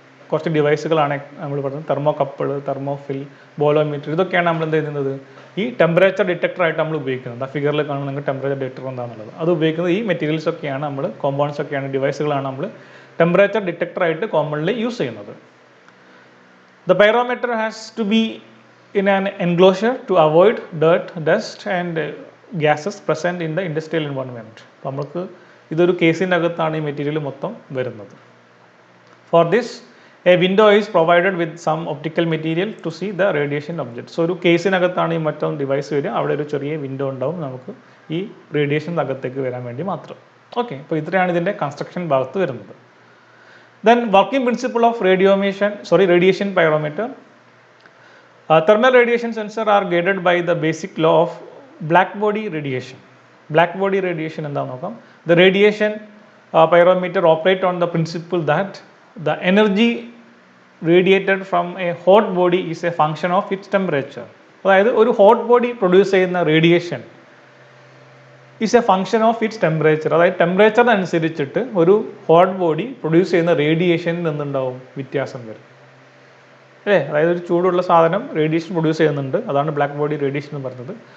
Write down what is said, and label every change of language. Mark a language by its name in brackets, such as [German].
[Malayalam] കുറച്ച് ഡിവൈസുകളാണ് നമ്മൾ പറഞ്ഞത്. തെർമോകപ്പിൾ, തെർമോഫിൽ, ബോലോമീറ്റർ, ഇതൊക്കെയാണ് നമ്മൾ എന്ത് ചെയ്യുന്നത് ഈ ടെമ്പറേച്ചർ ഡിറ്റക്ടറായിട്ട് നമ്മൾ ഉപയോഗിക്കുന്നത്. ആ ഫിഗറിൽ കാണുമ്പോൾ നിങ്ങൾക്ക് ടെമ്പറേച്ചർ ഡിറ്റക്ടർ എന്താണെന്നുള്ളത് അത് ഉപയോഗിക്കുന്നത് ഈ മെറ്റീരിയൽസ് ഒക്കെയാണ്, നമ്മൾ കോമ്പൗണ്ട്സ് ഒക്കെയാണ്, ഡിവൈസുകളാണ് നമ്മൾ ടെമ്പറേച്ചർ ഡിറ്റക്ടറായിട്ട് കോമൺലി യൂസ് ചെയ്യുന്നത്. [English] The pyrometer has to be in an enclosure to avoid dirt, dust and gases present in the industrial environment. [Malayalam] അപ്പോൾ നമുക്ക് ഇതൊരു കേസിൻ്റെ അകത്താണ് ഈ മെറ്റീരിയൽ മൊത്തം വരുന്നത്. [English] For this, a window is provided with some optical material to see the radiation object. [Malayalam] So ഒരു കേസിനകത്താണ് ഈ മൊത്തം ഡിവൈസ് വരിക. അവിടെ ഒരു ചെറിയ വിൻഡോ ഉണ്ടാവും നമുക്ക് ഈ റേഡിയേഷൻ അകത്തേക്ക് വരാൻ വേണ്ടി മാത്രം. ഓക്കെ, അപ്പോൾ ഇത്രയാണ് ഇതിൻ്റെ കൺസ്ട്രക്ഷൻ ഭാഗത്ത് വരുന്നത്. [English] Then working principle of radiation pyrometer. Thermal radiation sensor are guided by the basic law of black body radiation. Black body radiation [Malayalam] എന്താണെന്ന് നോക്കാം. [English] The radiation pyrometer operate on the principle that the energy radiated from a hot body is a function of its temperature. [Malayalam] അതായത് ഒരു [English] hot body produce [Malayalam] ചെയ്യുന്ന [English] Radiation is a function of its temperature. [Malayalam] അതായത് ടെമ്പറേച്ചറിനനുസരിച്ചിട്ട് ഒരു hot body produce ചെയ്യുന്ന റേഡിയേഷനിൽ നിന്നുണ്ടാവും വ്യത്യാസം വരും അല്ലേ. അതായത് ഒരു ചൂടുള്ള സാധനം റേഡിയേഷൻ പ്രൊഡ്യൂസ് ചെയ്യുന്നുണ്ട്, അതാണ് ബ്ലാക്ക് ബോഡി റേഡിയേഷൻ എന്ന് പറഞ്ഞത്.